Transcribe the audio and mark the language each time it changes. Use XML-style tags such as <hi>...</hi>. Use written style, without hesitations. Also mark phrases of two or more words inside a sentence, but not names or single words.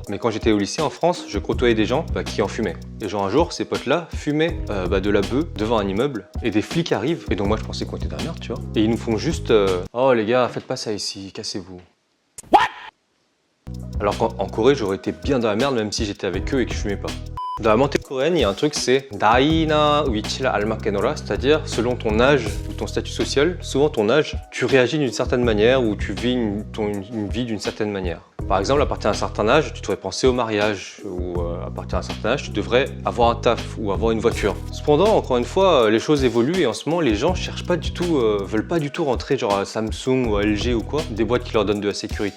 <fr>Mais quand j'étais au lycée en France, je côtoyais des gens qui en fumaient. Et genre un jour, ces potes-là fumaient de la beuh devant un immeuble et des flics arrivent. Et donc moi je pensais qu'on était dans la merde, tu vois. Et ils nous font juste oh les gars, faites pas ça ici, cassez-vous. Alors qu'en Corée, j'aurais été bien dans la merde même si j'étais avec eux et que je fumais pas. Dans la mentalité coréenne, il y a un truc, c'est</fr> <ko>나이나 위치를 알맞게너라,</ko> <fr>c'est-à-dire selon ton âge ou ton statut social, souvent ton âge, tu réagis d'une certaine manière ou tu vis une vie d'une certaine manière. Par exemple, à partir d'un certain âge, tu devrais penser au mariage ou à partir d'un certain âge, tu devrais avoir un taf ou avoir une voiture. Cependant, encore une fois, les choses évoluent et en ce moment, les gens cherchent pas du tout, veulent pas du tout rentrer genre à Samsung ou à LG ou quoi, des boîtes qui leur donnent de la sécurité.</fr>